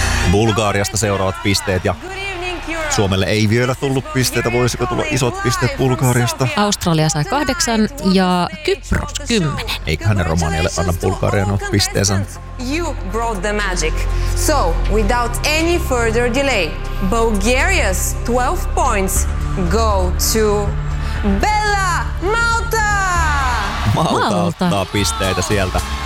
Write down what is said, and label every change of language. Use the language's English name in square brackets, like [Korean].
[Finnish] Bulgariasta seuraavat pisteet ja Suomelle ei vielä tullut pisteitä. Voisiko tulla isot pisteet Bulgariasta? Australia sai 8 ja Kypros 10. Eiköhän ne Romanialle anna Bulgarian ole pisteensä. [English] You brought the magic. So, without any further delay, Bulgaria's 12 points go to Bella Malta! [Finnish] Malta ottaa pisteitä sieltä.